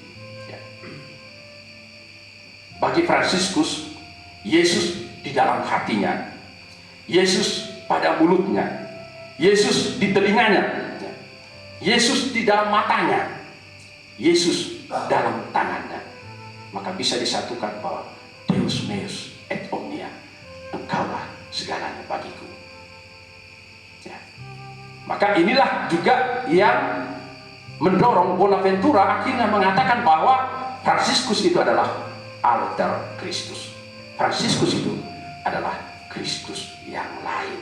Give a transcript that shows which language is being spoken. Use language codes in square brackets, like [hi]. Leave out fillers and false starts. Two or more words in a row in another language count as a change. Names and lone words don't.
[id] Bagi Fransiskus, Yesus di dalam hatinya, Yesus pada mulutnya, Yesus di telinganya, Yesus di dalam matanya, Yesus dalam tangannya. Maka bisa disatukan bahwa [la] Deus meus et omnia, [id] Engkaulah segalanya bagiku. Ya. Maka inilah juga yang mendorong Bonaventura akhirnya mengatakan bahwa Fransiskus itu adalah [la] alter Kristus. [id] Fransiskus itu adalah Kristus yang lain.